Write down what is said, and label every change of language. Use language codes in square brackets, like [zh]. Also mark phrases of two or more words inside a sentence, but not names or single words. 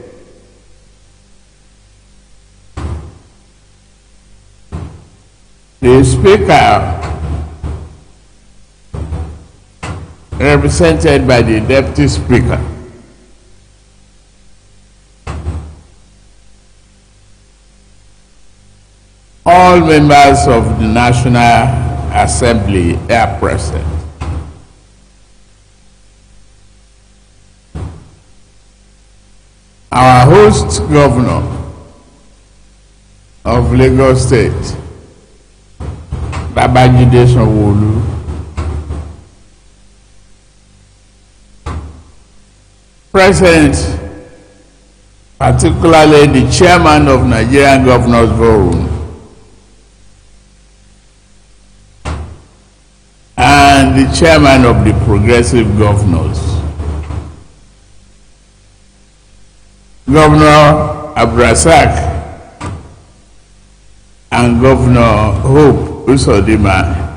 [en] The Speaker, represented by the Deputy Speaker, all members of the National Assembly are present. Our host governor of Lagos State, Sanwo-Olu, present, particularly the chairman of Nigerian Governors Forum and the chairman of the Progressive Governors, Governor Abdulrazak and Governor Hope Uzodinma.